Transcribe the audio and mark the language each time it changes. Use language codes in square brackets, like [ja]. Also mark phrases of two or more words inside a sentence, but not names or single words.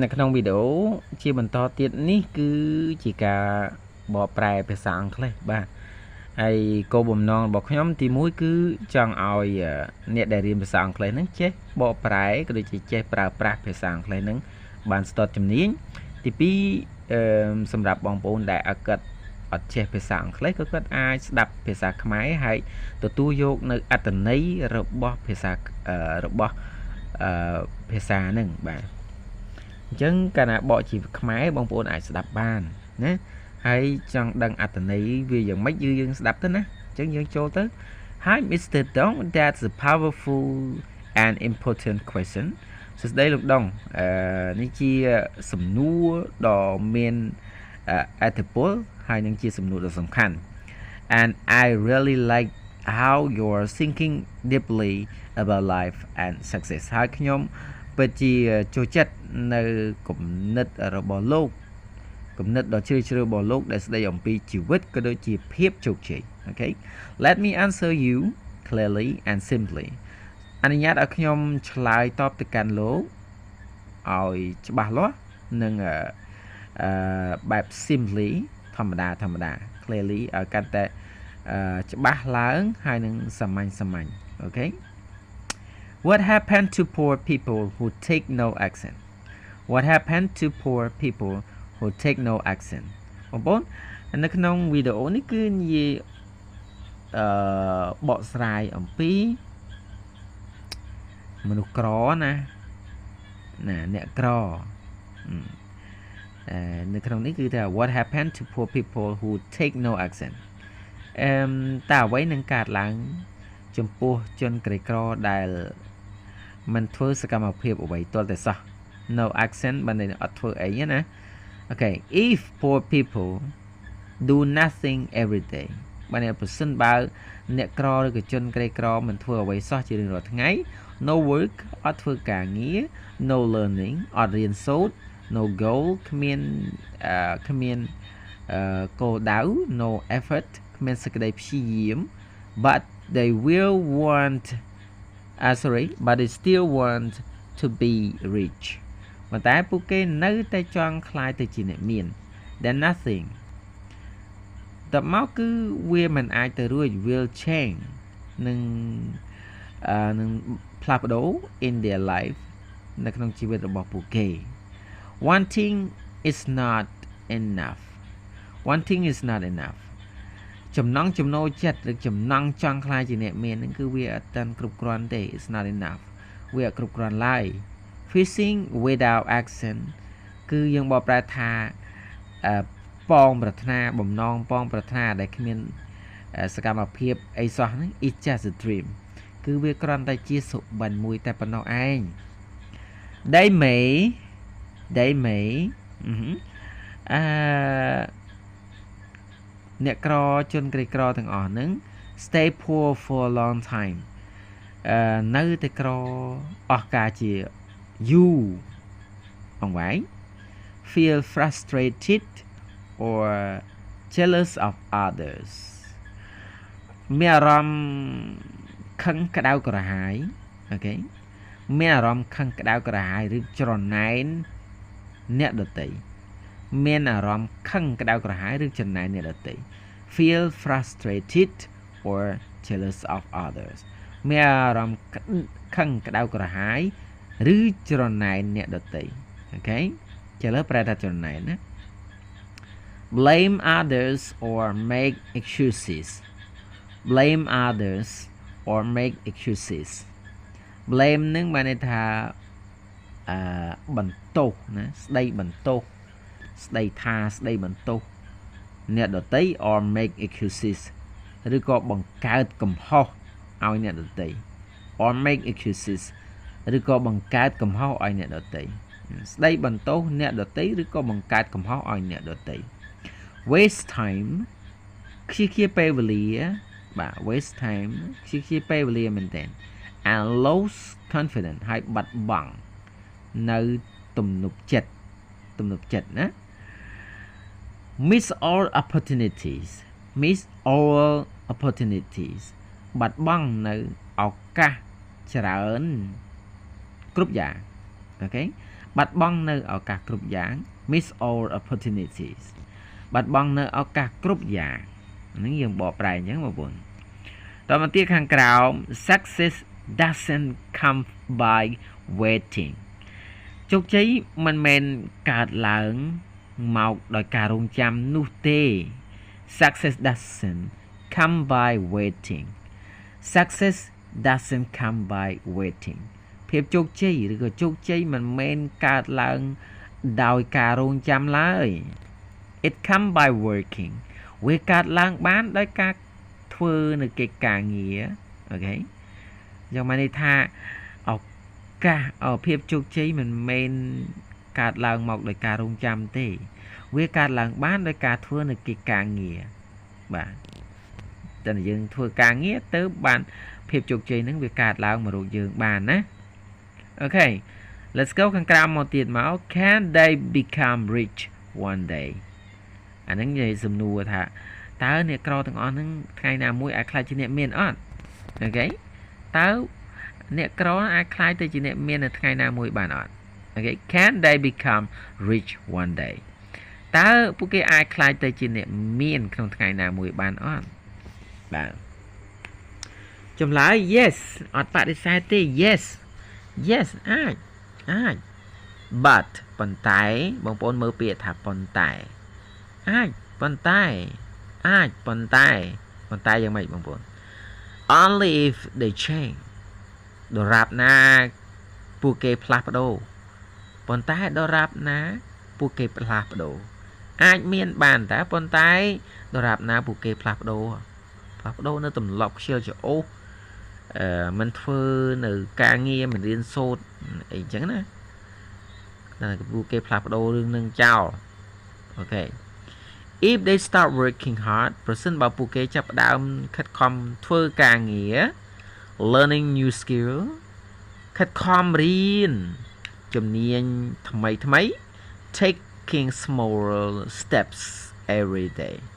[km] ក្នុងវីដេអូជាបន្តទៀតនេះគឺជាការបកប្រែភាសាអង់គ្លេសបាទហើយគោលបំណងរបស់ខ្ញុំទី1គឺចង់ឲ្យអ្នកដែលរៀនភាសាអង់គ្លេសហ្នឹងចេះបកប្រែក៏ដូចជាចេះប្រើប្រាស់ភាសាអង់គ្លេសហ្នឹងបានស្ទាត់ជំនាញទី2សម្រាប់បងប្អូនដែលអត់ចេះភាសាអង់គ្លេសក៏គាត់អាចស្ដាប់ភាសាខ្មែរហើយទទួលយកនៅអត្ថន័យរបស់ភាសា ភាសាហ្នឹងបាទអញ្ចឹងកាលណាបកជាខ្មែរបងប្អូនអាចស្ដាប់បានណាហើយចង់ដឹងអត្ថន័យវាយ៉ាងម៉េចយើងស្ដាប់ទៅណាអញ្ចឹងយើងចូលទៅ [en] Hi Mr. Dong, that's a powerful and important question [km] សួស្តីលោកដុងនេះជាសំណួរដ៏មានអត្ថប្រយោជន៍ហើយនឹងជាសំណួរដ៏សំខាន់ [en] and I really like how you're thinking deeply about life and success [km] ហើយខ្ញុំពិតជាចូលចិត្តនៅគំនិតរបស់លោកគំនិតដ៏ជ្រាលជ្រៅរបស់លោកដែលស្ដី អំពីជីវិតក៏ដូចជាភាពជោគជ័យ [en] Okay let me answer you clearly and simply [km] អ នុញ្ញាតឲ្យខ្ញុំឆ្លើយតបទៅកាន់លោកឲ្យច្បាស់លាស់និងបែប simply ធម្មតា clearly ឲ្យកាន់តែច្បាស់ឡើងហើយនឹងសាមញ្ញ [en] Okay What happened to poor people who take no action What happened to poor people who take no action [km] បងប្អូននៅក្នុងវីដេអូនេះគឺនិយាយ បកស្រាយអំពីមនុស្សក្រណាអ្នកក្រនៅក្នុងនេះគឺថា [en] What happened to poor people who take no action [km] តើអ្វីនឹងកើតឡើងចំពោះជនក្រីក្រដែលមិនធ្វើសកម្មភាពអ្វីទាល់តែសោះ [en] no action [km] បានន័យអត់ធ្វើអីណា [en] Okay if poor people do nothing every day [km] បានន័យប្រសិនបើអ្នកក្រឬក៏ជនក្រីក្រមិនធ្វើអ្វីសោះជារៀងរាល់ថ្ងៃ [en] no work [km] អត់ធ្វើការងារ [en] no learning [km] អត់រៀនសូត្រ [en] no goal [km] គ្មាន គោលដៅ [en] no effort [km] គ្មានសេចក្តីព្យាយាម [en] but they still want to be rich [km] ប៉ុន្តែពួកគេនៅតែចង់ក្លាយទៅជាអ្នកមាន [en] then nothing [km] តើមកគឺវាមិនអាចទៅរួច [en] will change [km] នឹង ផ្លាស់ប្ដូរ [en] in their life [km] នៅក្នុងជីវិតរបស់ពួកគេ [en] wanting is not enough [km] ចំណង់ចំណូលចិត្តឬចំណង់ចង់ខ្លាយជាអ្នកមានហ្នឹងគឺវាអត់តាន់គ្រប់គ្រាន់ទេ [en] it's not enough [km] វាអត់គ្រប់គ្រាន់ឡើយ [en] fishing without action [km] គឺយើងបកប្រែថាបំណងប៉ងប្រាថ្នាដែលគ្មានសកម្មភាពអីសោះហ្នឹង [en] it's just a dream [km] គឺវាគ្រាន់តែជាសុបិនមួយតែប៉ុណ្ណោះឯង [en] they may [km] អ្នកក្រជនក្រីក្រទាំងអស់ហ្នឹង [en] stay poor for a long time [km] នៅតែក្រអស់កាលជាយូរអង្វែង feel [en] frustrated or jealous of others [km] មានអារម្មណ៍ខឹងក្តៅក្រហាយ Okay មានអារម្មណ៍ខឹងក្តៅ ក្រហាយឬច្រណែនអ្នកដទៃមានអារម្មណ៍ខឹងក្តៅក្រហាយឬច្រណែនអ្នកដទៃ [en] feel frustrated or jealous of others [km] មានអារម្មណ៍ខឹងក្តៅក្រហាយឬច្រណែនអ្នកដទៃ Okay ចេះលើប្រែថាច្រណែនណា [en] blame others or make excuses blame blame [km] នឹងបានន័យថា បន្ទោសណាស្ដីបន្ទោសស្ដីថាស្ដីបន្ទោសអ្នកដទៃ [en] or make excuses [km] ឬក៏បង្កើត កំហុសឲ្យអ្នកដទៃ [en] or make excuses [km] ឬក៏បង្កើតកំហុសឲ្យអ្នកដទៃស្ដីបន្ទោសអ្នកដទៃឬក៏បង្កើតកំហុសឲ្យអ្នកដទៃ [en] waste time [km] ខ្ជិះពេលវេលាបាទ [en] waste time [km] ខ្ជិះពេលវេលាមែនតើ [en] and lose confidence [km] ហើយបាត់បង់នៅទំនុកចិត្តណា [en] miss all opportunities [km] បាត់បង់នៅឱកាសច្រើនគ្រប់យ៉ាងអូខេបាត់បង់នៅឱ កាសគ្រប់យ៉ាង [en] miss all opportunities [km] បាត់បង់នៅឱកាសគ្រប់យ៉ាងហ្នឹងយើងបកប្រែអញ្ចឹងបងប្អូនតមកទៀតខាងក្រោម [en] success doesn't come by waiting [km] ជោគជ័យមិនមែនកើតឡើងមកដោយការរងចាំនោះទេ [en] success doesn't come by waiting [km] ភាពជោគជ័យឬក៏ជោគជ័យមិនមែនកើតឡើងដោយការរងចាំឡើយ [en] it come by working [km] វាកើតឡើងបានដោយការធ្វើនៅកិច្ចការងារអូខេយ៉ាងម៉េចនេះថាឱកាស ភាពជោគជ័យមិនមែនកើតឡើងមកដោយការរងចាំទេវាកើតឡើងបានដោយការធ្វើនៅកិច្ចការងារបាទតែយើងធ្វើការងារ ទៅបានភាពជោគជ័យហ្នឹងវាកើតឡើងមករកយើងបានណាអូខេ [en] let's go [km] ខាងក្រោមមកទៀតមក [en] can they become rich one day [km] អាហ្នឹងនិយាយសំណួរថាតើអ្នកក្រទាំងអស់ហ្នឹងថ្ងៃណាមួយអាចខ្លាចជាអ្នកមានអត់អូខេតើអ្នកក្រអាចខ្លាចទៅជាអ្នកមាននៅថ្ងៃណាមួយបានអត់អូខេ [en] can they become rich one day [km] តើពួកគេអាចខ្លាចទៅជាអ្នកមានក្នុងថ្ងៃណាមួយបានអត់បាទចម្លើយ yes អត់បដិសេធទេ yes អាច but ប៉ុន្តែបងប្អូនមើលពាក្យថាប៉ុន្តែអាចប៉ុន្តែយ៉ាងម៉េចបងប្អូន [en] only if they change [km] ដរាបណាពួកគេផ្លាស់ប្ដូរ ប៉ុន្តែដរាបណាពួកគេផ្លាស់ប្ដូរអាចមានបានតែប៉ុន្តែដរាបណាពួកគេផ្លា ស់ប្ដូរនៅទម្លាប់ខ្ជិលច្អូសមិនធ្វើនៅការងារមិនរៀនសូត្រអីចឹងណាតែពួកគេផ្លាស់ប្ដូររឿងនឹងចោលអូខេ [en] if they start working hard [km] ប្រសិនបើពួកគេចាប់ផ្ដើមខិតខំធ្វើការងារ [en] learning new skill [km] ខិតខំរៀនជំនាញថ្មី [en] taking small steps every day